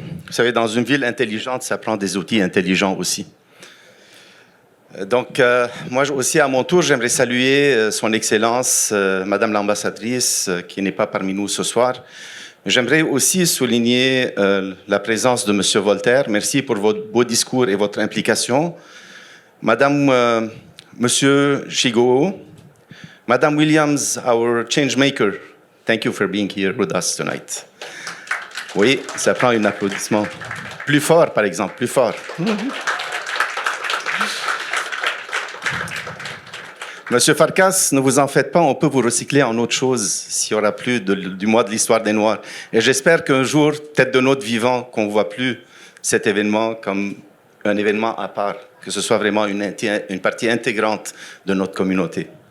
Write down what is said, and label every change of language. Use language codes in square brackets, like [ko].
[fr] Vous savez, dans une ville intelligente, ça prend des outils intelligents aussi. Donc, moi aussi, à mon tour, j'aimerais saluer Son Excellence, Madame l'ambassadrice, qui n'est pas parmi nous ce soir. J'aimerais aussi souligner la présence de Monsieur Voltaire. Merci pour votre beau discours et votre implication. [en] Madame, Monsieur Chigo, Madame Williams, our changemaker, thank you for being here with us tonight. [fr] Oui, ça prend un applaudissement. Plus fort, par exemple, plus fort. Monsieur Farkas, ne vous en faites pas, on peut vous recycler en autre chose s'il n'y aura plus du mois de l'histoire des Noirs. Et j'espère qu'un jour, peut-être de notre vivant, qu'on ne voit plus cet événement comme un événement à part, que ce soit vraiment une partie intégrante de notre communauté.